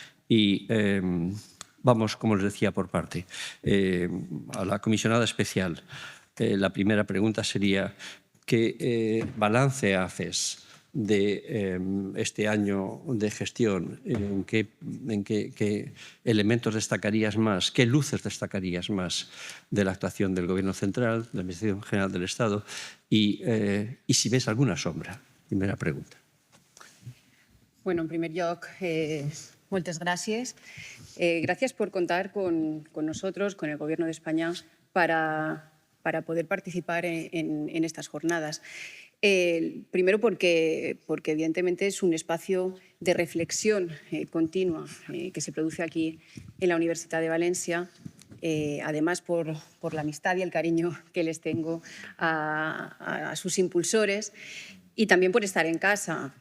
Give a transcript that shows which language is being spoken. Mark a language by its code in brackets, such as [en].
[es] Y vamos, como les decía, por parte. A la comisionada especial, la primera pregunta sería ¿qué balance haces de este año de gestión? ¿En qué elementos destacarías más? ¿Qué luces destacarías más de la actuación del Gobierno central, de la Administración General del Estado? Y si ves alguna sombra. Primera pregunta. [ca] Bueno, en primer lloc, moltes gràcies. [es] Gràcies por contar con nosotros, con el Gobierno de España, para poder participar en estas jornadas. Primero porque evidentemente es un espacio de reflexión continua que se produce aquí en la Universidad de Valencia, además por la amistad y el cariño que les tengo a sus impulsores, y también por estar en casa.